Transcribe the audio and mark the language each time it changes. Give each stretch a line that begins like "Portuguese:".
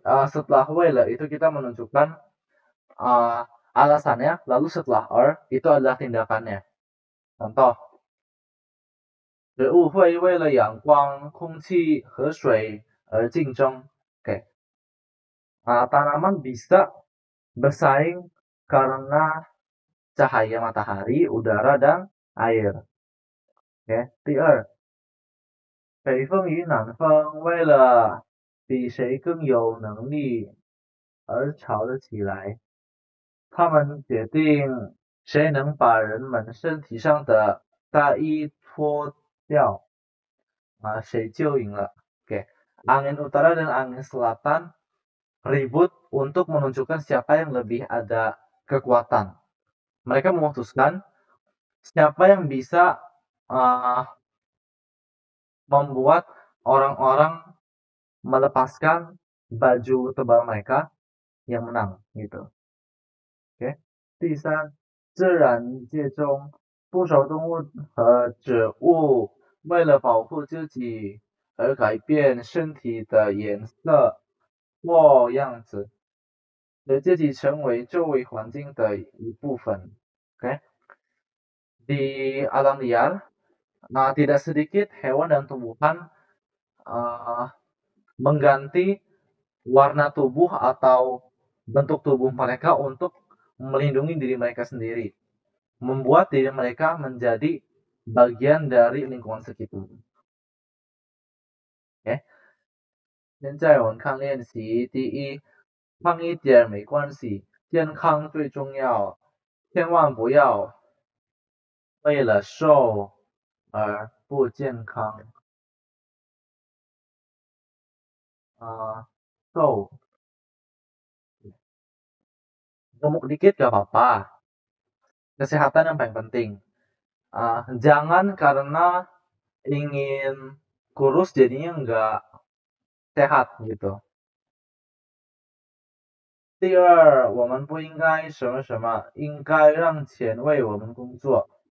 Indonesian: Setelah 为了 itu kita menunjukkan alasannya, lalu setelah itu adalah tindakannya.
Chinese: Contoh, 植物会为了阳光、空气和水而竞争。
Indonesian: Oke. Tanaman bisa bersaing karena cahaya matahari, udara, dan air.
Chinese: OK， 第二，北风与南风为了比谁更有能力而吵了起来。他们决定谁能把人们身体上的大衣脱掉，谁就赢了。
Indonesian: Oke, angin utara dan angin selatan ribut untuk menunjukkan siapa yang lebih ada kekuatan. Mereka memutuskan siapa yang bisa membuat orang-orang melepaskan baju tebal mereka yang menang gitu.
Chinese: OK， 第三，自然界中不少动物和植物为了保护自己而改变身体的颜色或样子，使自己成为周围环境的一部分。
Indonesian: OK， di alam liar, tidak sedikit hewan dan tumbuhan mengganti warna tubuh atau bentuk tubuh mereka untuk melindungi diri mereka sendiri, membuat diri mereka menjadi bagian dari lingkungan sekitar.
Chinese: OK， 现在我们看练习。第一，胖一点没关系，健康最重要，千万不要为了瘦而不健康。
Indonesian: 瘦 gemuk dikit gak apa-apa, kesehatan yang paling penting. Jangan karena ingin kurus jadinya nggak sehat gitu.
Chinese: 第二，我们不应该什么什么，应该让钱为我们工作。